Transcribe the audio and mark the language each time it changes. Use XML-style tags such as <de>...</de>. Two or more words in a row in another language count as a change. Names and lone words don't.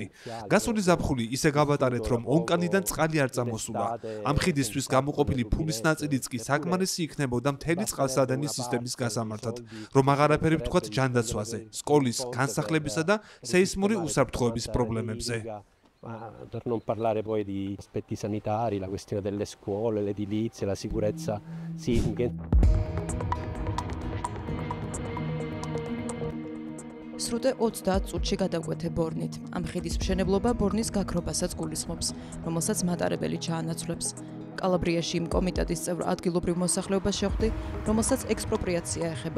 <ka>გასული ზაფხული ისე გავატარეთ, რომ ონკანიდან წყალი არ წამოსულა. ამ ხიდისთვის გამოყოფილი ფულის ნაწილიც კი საკმარისი იქნებოდა მთელი წყალსადენის სისტემის გასამართად, რომ აღარაფერი ვთქვათ ჯანდაცვაზე, სკოლის, განსახლებისა და სეისმური უსაფრთხოების პრობლემებზე.</ka> <it>Per non parlare poi di aspetti sanitari, la questione delle scuole, l'edilizia, la sicurezza sismica.</it> <ka>სრუტე 30 წუთში გადაგვეთე ბორნით. ამ ხიდის მშენებლობა ბორნის გაქრობასაც გულისხმობს, რომელსაც მატარებელი ჩაანაცვლებს. კალაბრიაში იმ კომიტეტის წევრ ადგილობრივ მოსახლეობას შეხვდი, რომელსაც ექსპროპრიაცია ეხება.</ka>